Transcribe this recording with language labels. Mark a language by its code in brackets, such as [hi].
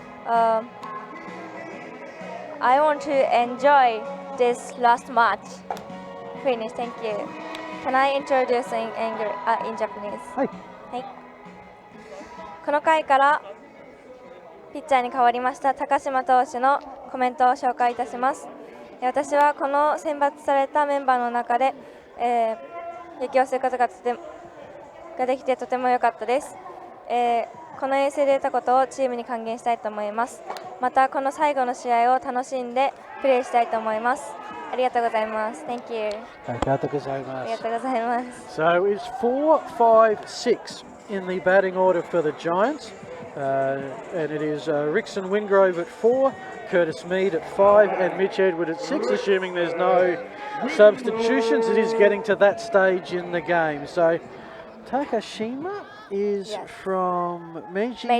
[en] I want to enjoy this last match. Finish. Thank you. Can I introduce in Japanese? [ja] はい。はい。この回からピッチャーに変わりました高島投手のコメントを紹介いたします。私はこの選抜されたメンバーの中で、野球をすることができてとても良かったです。この遠征で得たことをチームに還元したいと思います。またこの最後の試合を楽しんでプレーしたいと思います。ありがとうございます。 [en] Thank you. [ja] ありがとうございます。ありがとうございます。 [en] So it's 4, 5, 6 in the batting order for the Giants. And it is Rickson Wingrove at 4, Curtis Mead at 5, and Mitch Edward at 6, assuming there's no substitutions. It is getting to that stage in the game. So Takashima is from Meiji